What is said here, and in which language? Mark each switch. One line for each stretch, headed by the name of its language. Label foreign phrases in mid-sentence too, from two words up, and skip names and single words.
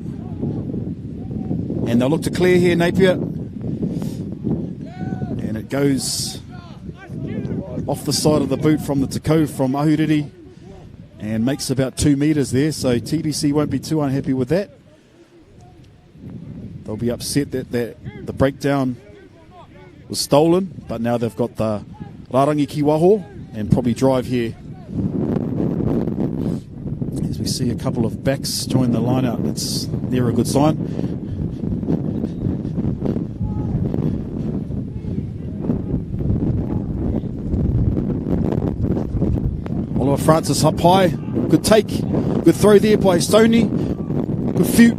English: And they'll look to clear here, Napier. And it goes off the side of the boot from the Tako from Ahuriri and makes about 2 metres there. So TBC won't be too unhappy with that. They'll be upset that the breakdown was stolen, but now they've got the
Māori: Rarangi ki waho
English: and probably drive here. As we see a couple of backs join the line-out, that's never a good sign. Oliver Francis up high, good take, good throw there by Stoney, good few.